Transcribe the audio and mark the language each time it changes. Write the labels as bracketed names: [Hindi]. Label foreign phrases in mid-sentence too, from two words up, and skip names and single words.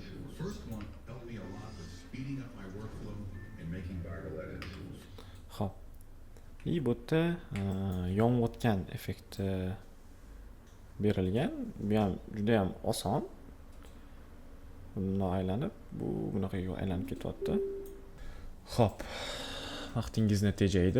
[English] First one helped me a lot with speeding up my workflow and making viral edits. [Uzbek] Xo'p. Bu yerda yonayotgan effekti berilgan. Bu ham juda ham oson. Bundan aylanib, bunaqa aylanib ketyapti. Xo'p. Vaqtingizni tejaydi.